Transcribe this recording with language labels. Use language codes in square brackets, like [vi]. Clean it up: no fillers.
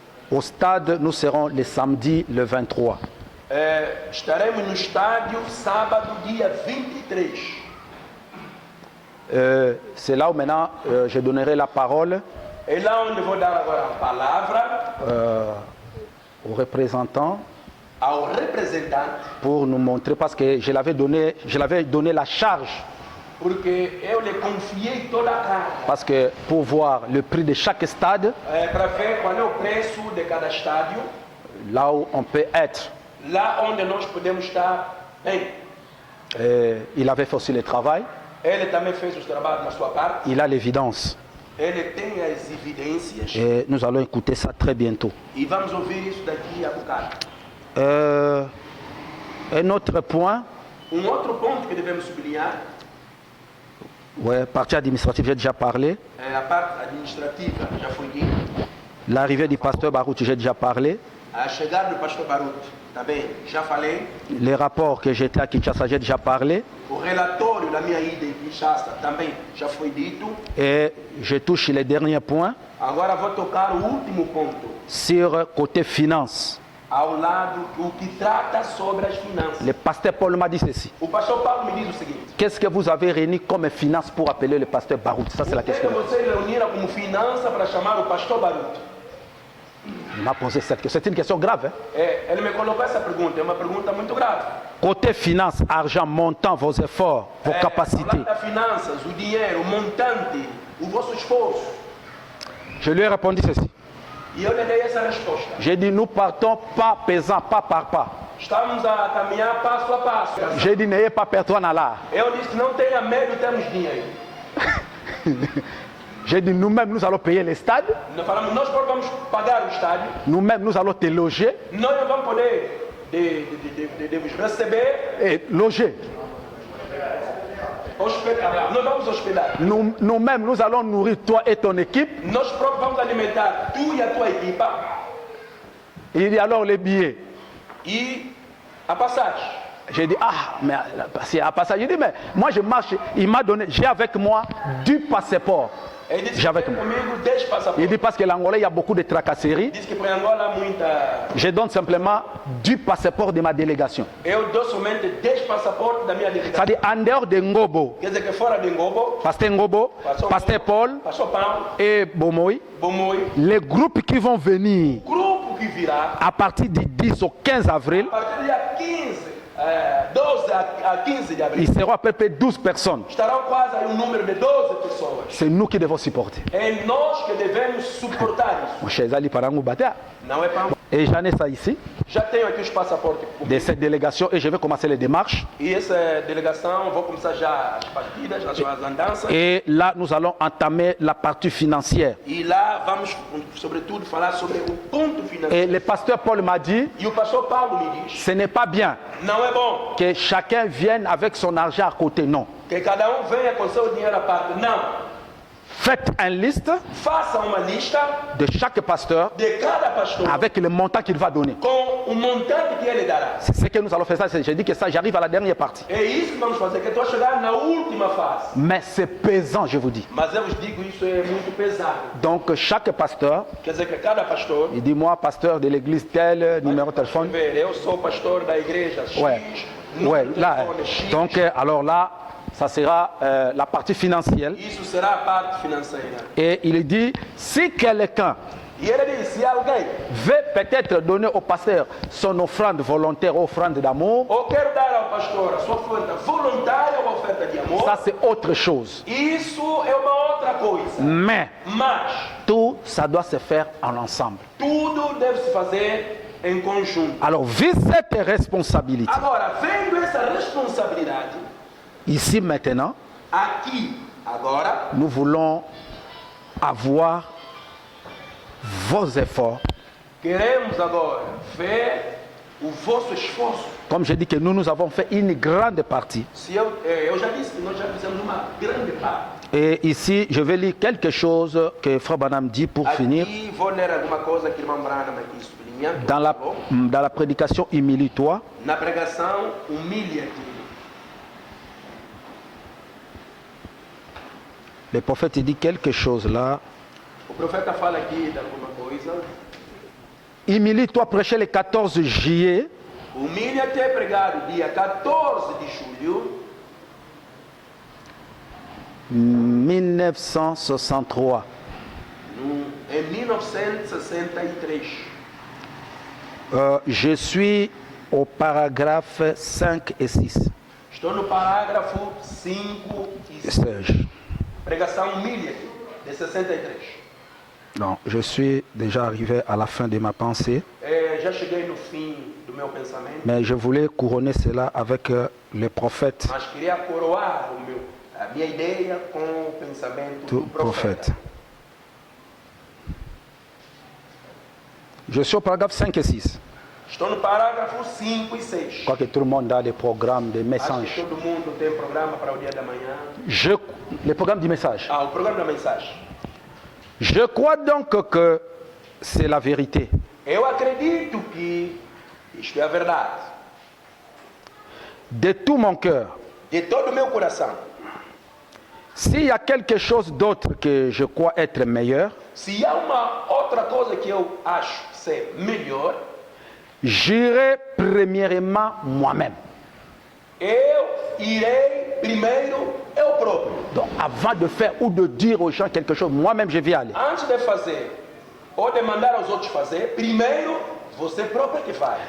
[fr] au stade, nous serons le samedi le 23. [pt] estaremos no estádio sábado, dia 23. [fr] C'est là où maintenant je donnerai la parole [pt] É lá onde vou dar agora a palavra [fr] aux représentants [pt] ao representante, [fr] pour nous montrer, parce que je l'avais donné la charge, [pt] porque eu lhe confiei toda a carga [fr] parce que pour voir le prix de chaque stade, [pt] para ver qual é o preço de cada estádio, [fr] là où on peut être. [pt] lá onde nós podemos estar bem. [fr] Il avait fait aussi le travail, [pt] Ele também fez os trabalhos na sua parte, [fr] il a l'évidence. [pt] ele tem as evidências [fr] Et nous allons écouter ça très bientôt. [pt] e vamos ouvir isso daqui a bocado. [fr] Un autre point, [pt] Outro ponto que devemos sublinhar [fr] ouais, partie administrative, j'ai déjà parlé. [pt] é a parte administrativa, já foi dito. [fr] L'arrivée du pasteur Baruch, j'ai déjà parlé. [pt] A chegada do pastor Baruch, também já falei. [fr] Les rapports que j'étais à Kinshasa, j'ai déjà parlé. [pt] O relatório da minha ida em Kinshasa também já foi dito. [fr] Et je touche les derniers points [pt] Agora vou tocar o último ponto, [fr] sur côté finance. [pt] ao lado o que trata sobre as finanças. [fr] Le pasteur Paul m'a dit ceci. [pt] O pastor Paulo me diz o seguinte: [fr] Qu'est-ce que vous avez réuni comme finance pour appeler le pasteur Baruch? Ça, c'est la [pt] o que [fr] question. [pt] vocês reuniram como finança para chamar o pastor Baruch? [fr] Il m'a posé cette question. C'est une question grave. Hein? [pt] Ele me colocou essa pergunta, é uma pergunta muito grave. [fr] Côté finance, argent, montant, vos efforts, vos [pt] Ao [fr] capacités. [pt] lado das finanças, o dinheiro, o montante, o vosso esforço. [fr] Je lui ai répondu ceci. [pt] E eu lhe dei essa resposta. [fr] J'ai dit, nous partons pas pesant, pas par pas. [pt] Estamos a caminhar passo a passo. [fr] J'ai dit, n'ayez pas peur, toi, là. [pt] Eu disse: não tenha medo, temos dinheiro. [fr] J'ai dit, nous-mêmes, nous allons payer les stades. [pt] Nós falamos: nós vamos pagar o estádio. [fr] Nous-mêmes, nous allons te loger. [pt] Nós não vamos poder devemos receber, [fr] Et loger. [pt] hospedar. Nós vamos hospedar. [fr] Nous-mêmes, nous allons nourrir toi et ton équipe. [pt] Nós próprios vamos alimentar tu e a tua equipa. [fr] Il dit alors les billets. [pt] E a passagem. [fr] J'ai dit, mais c'est à passage. J'ai dit, mais moi je marche. Il m'a donné, j'ai avec moi du passeport. [pt] Ele disse: Já vai tem comigo. comigo 10 passaportes. [fr] Il dit, parce que l'Angola, il y a beaucoup de tracasseries. [pt] Diz que para Angola há muita. [fr] Je donne simplement du passeport de ma délégation. [pt] Eu dou somente 10 passaportes da minha delegação. [fr] C'est-à-dire, en dehors de Ngobo, [pt] Quer dizer que fora de Ngobo, [fr] Pasteur Ngobo, Pasteur Paul [pt] Pastor Paulo, [fr] et Bomoï, [pt] Bomoi, [fr] les groupes qui vont venir [pt] grupo que virá [fr] à partir du 10 au 15 avril, [pt] a partir do dia 15, 12 a 15 de abril. [fr] ils seront à peu près 12 personnes. [pt] Estarão quase aí número de 12 pessoas. [fr] C'est nous qui devons supporter. [pt] É nós que devemos suportar isso. [fr] Mon cher Zali Parango Batea. [pt] Não é para. [fr] Et j'en ai ça ici, [pt] Já tenho aqui os passaportes [fr] de cette délégation, et je vais commencer les démarches. [pt] e essa delegação, vou começar já as partidas, as suas andanças. [fr] Et là, nous allons entamer la partie financière. [pt] E lá vamos, sobretudo, falar sobre o ponto [fr] Et [pt] financeiro. [fr] le pasteur Paul m'a dit, [pt] E o pastor Paulo me diz: [fr] ce n'est pas bien [pt] não é bom [fr] que chacun vienne avec son argent à côté. Non. [pt] que cada venha com seu dinheiro à parte. Não. [fr] Faites une liste [pt] Faça uma lista [fr] de chaque pasteur [pt] de cada pastor [fr] avec le montant qu'il va donner. [pt] com o montante que ele dará. [fr] C'est ce que nous allons faire. J'ai dit que ça, j'arrive à la dernière partie. [pt] É isso que vamos fazer, que estou a chegar na última fase. [fr] Mais c'est pesant, je vous dis. [pt] Mas eu vos digo, isso é muito pesado. [fr] Donc, chaque pasteur, [pt] Quer dizer que cada pastor, [fr] il dit, moi, pasteur de l'église tel, numéro de téléphone. [pt] ver, eu sou pastor da igreja X, [fr] Ouais, [pt] número [fr] ouais, [pt] de [fr] là. [pt] telefone X. [fr] Donc, alors là, ça sera la partie financière. [pt] Isso será a parte financeira. [fr] Et il dit, si quelqu'un [pt] E ele diz: se alguém [fr] veut peut-être donner au pasteur son offrande volontaire, offrande d'amour, [pt] ou quero dar ao pastor, a sua oferta voluntária ou a oferta de amor, [fr] ça c'est autre chose. [pt] isso é uma outra coisa. [fr] Mais [pt] Mas [fr] tout, ça doit se faire en ensemble. [pt] tudo deve se fazer em conjunto. [fr] Alors, vu cette responsabilité, [pt] Agora, vendo essa responsabilidade, [fr] ici maintenant, [pt] aqui, agora, [fr] nous voulons avoir vos efforts. [pt] queremos agora ver o vosso esforço. [fr] Comme j'ai dit que nous avons fait une grande partie. [pt] Se eu já disse que nós já fizemos uma grande parte. [fr] Et ici, je vais lire quelque chose que Frère Branham dit pour finir. [pt] Aqui vou ler alguma coisa que o irmão Branham aqui sublinhando. [fr] Dans la prédication Humilie-toi, [pt] Na pregação, humilha-te. [fr] le prophète dit quelque chose là. [pt] O profeta fala aqui de alguma coisa. [fr] Humilie-toi, prêcher le 14 juillet. [pt] Humilha-te é pregado dia 14 de julho [fr] 1963. [pt] em 1963. [fr] Je suis au paragraphe 5 et 6. [pt] Estou no parágrafo 5 e 6. [fr] Serge. [pt] Pregação humilha-te, de 63. [fr] Non, je suis déjà arrivé à la fin de ma pensée, [pt] Já cheguei no fim do meu pensamento, [fr] mais je voulais couronner cela avec le prophète, [pt] mas queria coroar a minha ideia com o pensamento [fr] tout [pt] do profeta. [fr] prophète. Je suis au paragraphe 5 et 6. [pt] Estou no parágrafo 5 e 6. [fr] Je crois que tout le monde a des programmes, des [pt] Acho [fr] messages. [pt] que todo mundo tem programa para o dia da manhã. [fr] Le programme du message. [pt] O programa da mensagem. [fr] Je crois donc que c'est la vérité. [pt] Eu acredito que isto é a verdade. [fr] De tout mon cœur. [pt] De todo o meu coração. [fr] S'il y a quelque chose d'autre que je crois être meilleur, [pt] Se há uma outra coisa que eu acho ser melhor, [fr] j'irai premièrement moi-même. [pt] eu irei primeiro eu próprio. [fr] Donc avant de faire ou de dire aux gens quelque chose, moi-même je vais aller. [pt] Antes de fazer ou de mandar aos outros fazer, primeiro você próprio que faz.